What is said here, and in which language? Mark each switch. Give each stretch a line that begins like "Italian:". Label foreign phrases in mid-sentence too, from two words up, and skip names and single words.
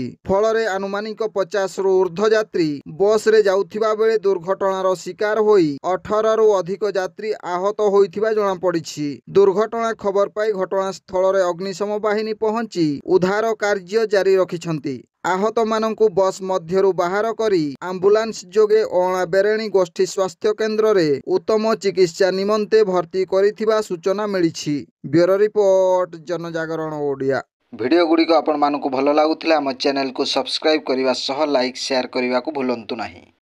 Odia: ଫଳରେ ଆନୁମାନିକ 50 ରୁ ଊର୍ଦ୍ଧ୍ୱ ଯାତ୍ରୀ ବସ ରେ ଯାଉଥିବା ବେଳେ ଦୁର୍ଘଟଣାର ଶିକାର ହୋଇ 18 ରୁ ଅଧିକ ଯାତ୍ରୀ ଆହତ ହୋଇଥିବା ଜଣା ପଡ଼ିଛି। ଦୁର୍ଘଟଣା ଖବର ପାଇ ଘଟଣାସ୍ଥଳ ରେ ଅଗ୍ନିଶମ ବାହିନୀ ପହଞ୍ଚି ଉଦ୍ଧାର କାର୍ଯ୍ୟ ଜାରି ରଖିଛନ୍ତି। ଆହତ ମାନଙ୍କୁ ବସ ମଧ୍ୟରୁ ବାହାର କରି ଆମ୍ବୁଲାନ୍ସ ଯୋଗେ ଅଣା ବେରେଣୀ ଗୋଷ୍ଠୀ ସ୍ୱାସ୍ଥ୍ୟ କେନ୍ଦ୍ର ରେ ଉତ୍ତମ ଚିକିତ୍ସା ନିମନ୍ତେ ଭର୍ତ୍ତି କରିଥିବା ସୂଚନା ମିଳିଛି। ବ୍ୟୁରୋ ରିପୋର୍ଟ ଜନଜାଗରଣ ଓଡ଼ିଆ। ଭିଡିଓ ଗୁଡ଼ିକ ଆପଣ ମାନଙ୍କୁ ଭଲ ଲାଗୁଥିଲା ଆମ ଚ୍ୟାନେଲ କୁ ସବସ୍କ୍ରାଇବ କରିବା ସହ ଲାଇକ ଶେୟାର କରିବା କୁ ଭୁଲନ୍ତୁ ନାହିଁ।